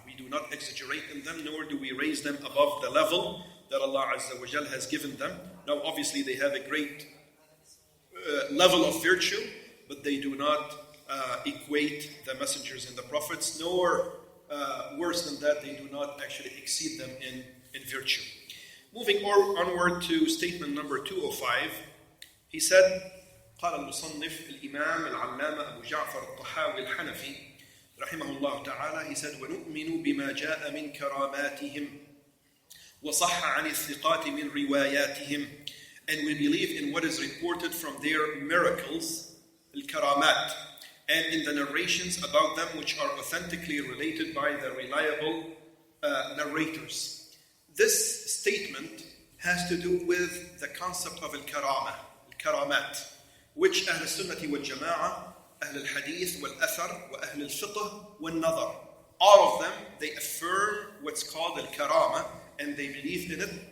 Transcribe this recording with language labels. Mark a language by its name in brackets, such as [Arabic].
[English] We do not exaggerate in them, nor do we raise them above the level that Allah Azza wa Jal has given them. Now obviously they have a great level of virtue, but they do not equate the messengers and the prophets, nor worse than that, they do not actually exceed them in virtue. Moving onward to statement number 205, he said, [Arabic] قال المصنف الإمام العلامة أبو جعفر الطحاوي الحنفي رحمه الله تعالى, [English] he said, [Arabic] ونؤمن بما جاء من كراماتهم وصح عن الثقات من رواياتهم, [English] and we believe in what is reported from their miracles, الكرامات, and in the narrations about them which are authentically related by the reliable narrators. This statement has to do with the concept of al-karama, al-karamat, which Ahl al-Sunnah wal-Jama'ah, Ahl al-Hadith wal-Athar, wa Ahl al-Fiqh wal-Nadar, all of them, they affirm what's called al-karama, and they believe in it.